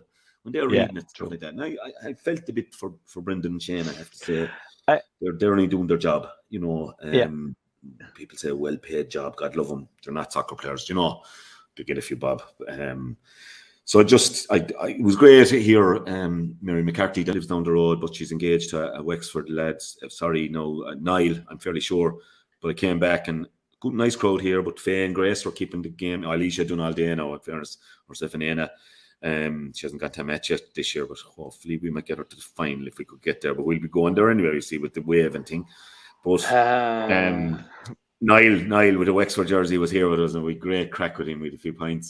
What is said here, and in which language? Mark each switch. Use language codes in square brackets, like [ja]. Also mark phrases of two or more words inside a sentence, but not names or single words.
[en] When they're reading it, stuff like that. And I felt a bit for Brendan and Shane, I have to say. They're only doing their job, you know. People say well-paid job, God love them. They're not soccer players, you know. They get a few bob. So it was great to hear Mary McCarthy that lives down the road, but she's engaged to a Wexford lads. Niall, I'm fairly sure. But I came back and good, nice crowd here, but Faye and Grace were keeping the game. Alicia doing all day now, in fairness, herself and Anna. She hasn't got to a match yet this year, but hopefully we might get her to the final if we could get there. But we'll be going there anyway, you see, with the wave and thing. But Niall with a Wexford jersey was here with us, and we had great crack with him with a few pints.